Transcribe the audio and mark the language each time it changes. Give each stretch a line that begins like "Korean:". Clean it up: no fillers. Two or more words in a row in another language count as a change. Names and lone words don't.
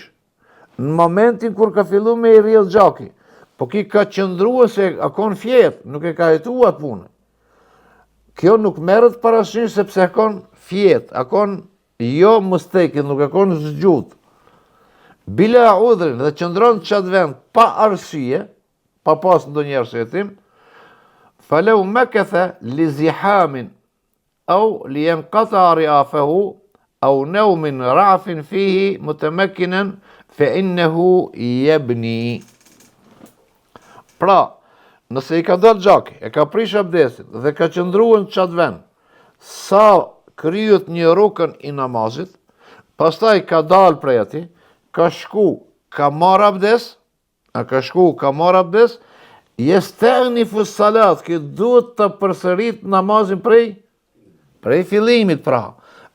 Albanian: Në momentin kur ka fillu me i rrjedh gjaki, po ki ka qëndrua se akon fjet, nuk e ka jetu atë punë. Kjo nuk merret parasysh sepse akon fjet, akon jo mustejkit, nuk akon zgjut. Bila udhrin dhe qëndron qatë vend pa arsye, pa pas ndonjë arsyetim,
Arabic: فلو مكث لزحام أو لينقطع رعافه أو نوم رأفين فيه متمكنا فإنه يبني.
Albanian: Pra, nëse i ka dalë gjaki, e ka prish abdesin dhe ka qëndruar në qatë vend, sa kryet një rukën i namazit, pastaj ka dalë prej ati, ka shku, ka marr abdes,
Arabic: يستأنف الصلاة,
Albanian: që duhet të përsërit namazin prej fillimit pra.